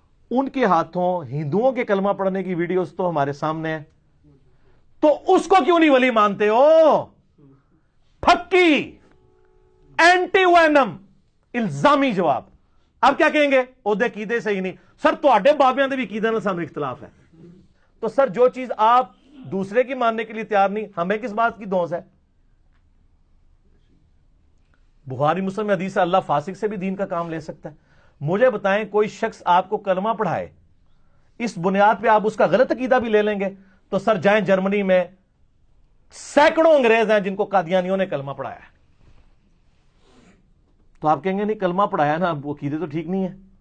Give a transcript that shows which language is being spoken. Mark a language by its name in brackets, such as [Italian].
[Urdu] ان کے ہاتھوں ہندوؤں کے کلمہ پڑھنے کی ویڈیوز تو ہمارے سامنے ہے, تو اس کو کیوں نہیں ولی مانتے ہو؟ پھکی اینٹی وینم الزامی جواب. اب کیا کہیں گے؟ عہدے قیدے سے ہی نہیں. [Punjabi] سر تواڈے بابیاں دے بھی قیدے نال سانوں اختلاف ہے. [Urdu] تو سر جو چیز آپ دوسرے کی ماننے کے لیے تیار نہیں, ہمیں کس بات کی دھونس ہے؟ بخاری مسلم میں حدیث ہے اللہ فاسق سے بھی دین کا کام لے سکتا ہے. مجھے بتائیں کوئی شخص آپ کو کلمہ پڑھائے, اس بنیاد پہ آپ اس کا غلط عقیدہ بھی لے لیں گے, تو سر جائیں جرمنی میں سینکڑوں انگریز ہیں جن کو قادیانیوں نے کلمہ پڑھایا ہے, تو آپ کہیں گے نہیں کلمہ پڑھایا نا, وہ عقیدے تو ٹھیک نہیں ہے.